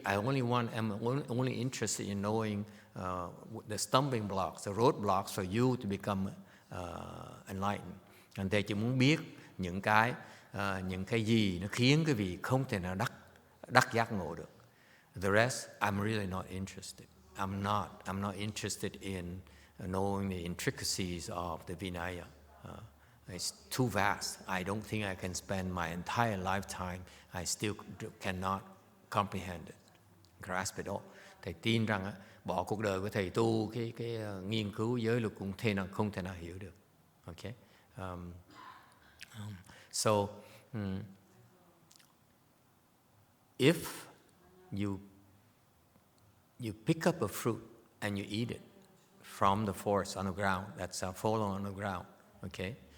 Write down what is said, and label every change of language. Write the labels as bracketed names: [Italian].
[English] I'm only interested in knowing the stumbling blocks, the roadblocks for you to become enlightened. [Vietnamese] Thầy chỉ muốn biết những cái gì nó khiến cái vị không thể nào đắc giác ngộ được. [English] The rest, I'm really not interested. I'm not interested in knowing the intricacies of the Vinaya. It's too vast. I don't think I can spend my entire lifetime. I still cannot comprehend it, grasp it all. [Vietnamese] Thầy tin rằng bỏ cuộc đời của thầy tu cái nghiên cứu giới luật cũng không thể nào hiểu được. [English] Okay? So if you pick up a fruit and you eat it from the forest on the ground, that's fallen on the ground, okay?